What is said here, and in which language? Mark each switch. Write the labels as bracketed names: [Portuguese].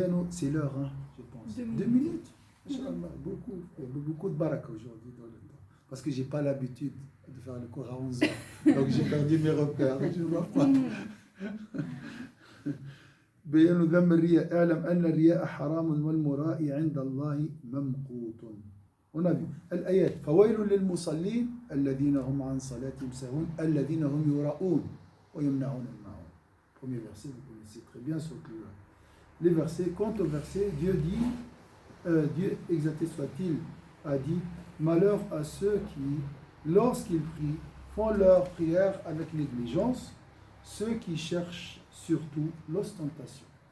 [French] C'est l'heure, hein, je pense. 2 minutes. Beaucoup, il y a beaucoup de baraka aujourd'hui dans le temps. Parce que je n'ai pas l'habitude de faire le cours à 11 heures. Donc j'ai perdu mes repères. Je ne vois pas. [Arabic] بيان ذم الرياء اعلم أن الرياء حرام والمراء عند الله ممقوت. [French] On a vu [Arabic] الآيات فويل للمصلين الذين هم عن صلاتهم ساهون الذين هم يراءون ويمنعون الماعون. [French] Premier verset, vous connaissez très bien ce que les versets. Quant au verset, Dieu dit, Dieu exalté soit-il, a dit malheur à ceux qui, lorsqu'ils prient, font leur prière avec négligence, ceux qui cherchent surtout l'ostentation.